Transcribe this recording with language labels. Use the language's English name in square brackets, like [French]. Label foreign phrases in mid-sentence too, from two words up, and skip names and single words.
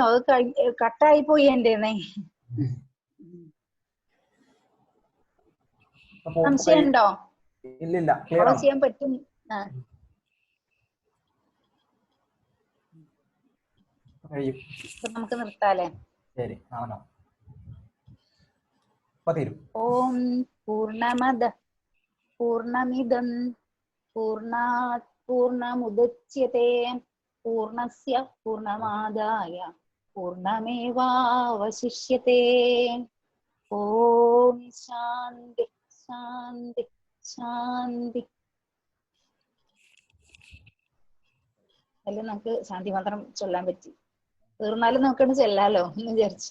[Malayalam] അത് കട്ടായി പോയി എന്റേന്നേ. സംശയം ഉണ്ടോ? ഇല്ല, ഫോളോ ചെയ്യാൻ പറ്റും. നമുക്ക് നിർത്താലേ? ശരി. [Sanskrit] ഓം പൂർണ്ണമദ പൂർണ്ണമിദം പൂർണ്ണാത് പൂർണ്ണമുദച്യത്തെ പൂർണ്ണസ്യ പൂർണ്ണമാദായ പൂർണ്ണമേവാവശിഷ്യത്തെ. ഓം ശാന്തി ശാന്തി ശാന്തി. [Malayalam] അല്ല, നമുക്ക് ശാന്തി മാത്രം ചൊല്ലാൻ പറ്റി. തീർന്നാലും നമുക്കൊന്ന് ചെല്ലാലോ എന്ന് വിചാരിച്ചു.